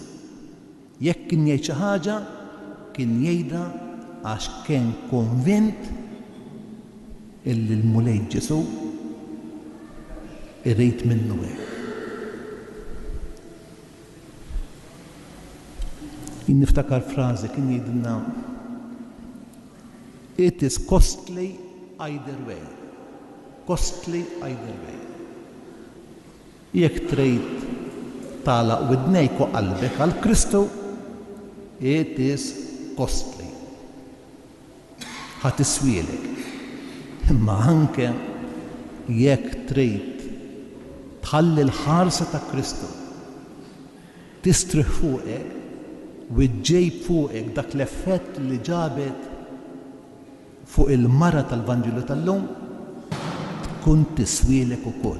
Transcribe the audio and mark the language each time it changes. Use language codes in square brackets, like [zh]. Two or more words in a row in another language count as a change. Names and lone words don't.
[mt] Jekk kien jgħid xi ħaġa, kien jgħidha għax kien konvint illi l-mulej Ġesu irrid minnu hekk. Jien niftakar frażi kien jgħidilna [en] it is costly either way. Costly either way. [mt] Jekk trid tagħlaq widnejk u qalbek għal Kristu, [en] it is costly. [mt] Ħadd iswielek. Imma anke jekk trid tħalli l-ħarsa ta' Kristu tistrih fuqek u ġejb fuqek dak l-effett li ġabet fuq il-mara tal-Vanġelu tal-lum, tkun tiswielek ukoll.